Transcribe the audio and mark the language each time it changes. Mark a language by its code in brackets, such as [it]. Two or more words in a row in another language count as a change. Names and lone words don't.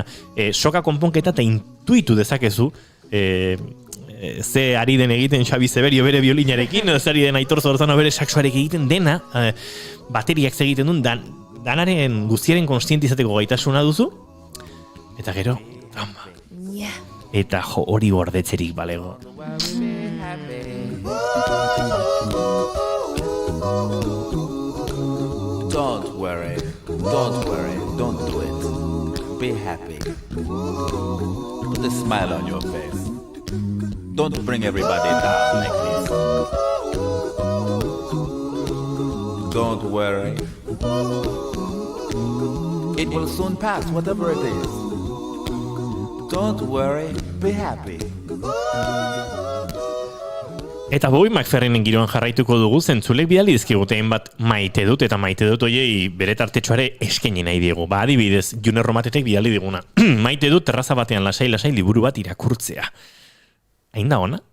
[eu] Soka konponketa eta intuitu dezakezu ze ari den egiten Xabi Zeberio bere biolinarekin, ze ari den Aitor Zorzano bere saxoarek egiten dena, bateriak egiten duen, danaren guztiaren konstiente izateko gaitasuna duzu, eta gero, eta hori gordetzerik balego. [en] Don't worry, don't do it. Be happy. Put a smile on your face. Don't bring everybody down like this. Don't worry. It will soon pass, whatever it is. Don't worry, be happy. [eu] Eta Bobby McFerrinen giroan jarraituko dugu, zentzulek bidali dizkigutein bat maite dut, eta maite dut oiei bere tartetxoare eskaini nahi diegu. Adibidez, June Romatetek bidali diguna. Maite dut terraza batean lasai liburu bat irakurtzea. Hain da ona?